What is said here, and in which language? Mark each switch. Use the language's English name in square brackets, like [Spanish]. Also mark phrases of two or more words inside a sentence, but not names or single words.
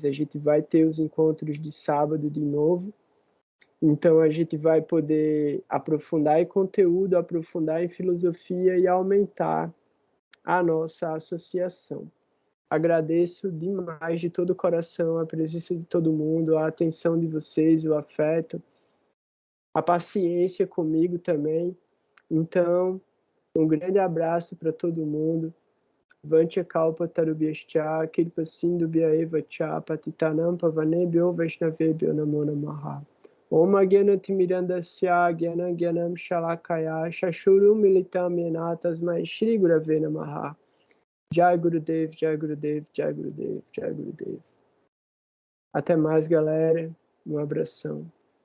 [Portuguese] A gente vai ter os encontros de sábado de novo. Então a gente vai poder aprofundar em conteúdo, aprofundar em filosofia e aumentar a nossa associação. Agradeço demais de todo o coração a presença de todo mundo, a atenção de vocês, o afeto, a paciência comigo também. Então, um grande abraço para todo mundo. [Sanskrit] वाञ्छा कल्प तरुभ्यश्च, कृपा सिन्धुभ्य एव च, पतितानां पावनेभ्यो वैष्णवेभ्यो नमो नमः. ॐ अज्ञानतिमिरान्धस्य ज्ञानाञ्जन शलाकया चक्षुर् उन्मीलितं येन तस्मै श्री गुरवे नमः. जय गुरुदेव, जय गुरुदेव, जय गुरुदेव, जय गुरुदेव. [Portuguese] Até mais, galera. Um abração.